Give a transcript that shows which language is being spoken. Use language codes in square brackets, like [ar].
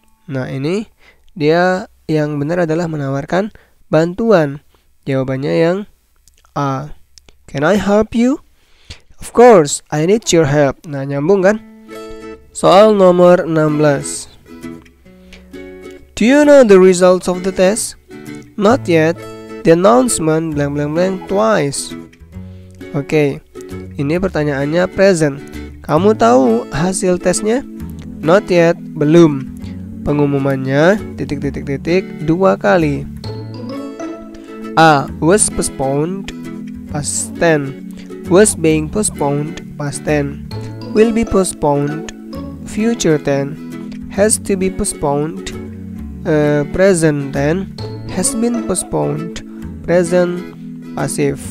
[id] Nah, ini dia yang benar adalah menawarkan bantuan. Jawabannya yang A. [en] Can I help you? Of course, I need your help. [id] Nah, nyambung kan? Soal nomor 16. [en] Do you know the results of the test? Not yet. The announcement blank blank blank twice. [id] Oke, ini pertanyaannya present. Kamu tahu hasil tesnya? [en] Not yet, [id] belum. Pengumumannya titik titik titik 2 kali. [en] A. Was postponed, past tense. Was being postponed, past tense. Will be postponed, future tense. Has to be postponed, present tense. Has been postponed, present passive.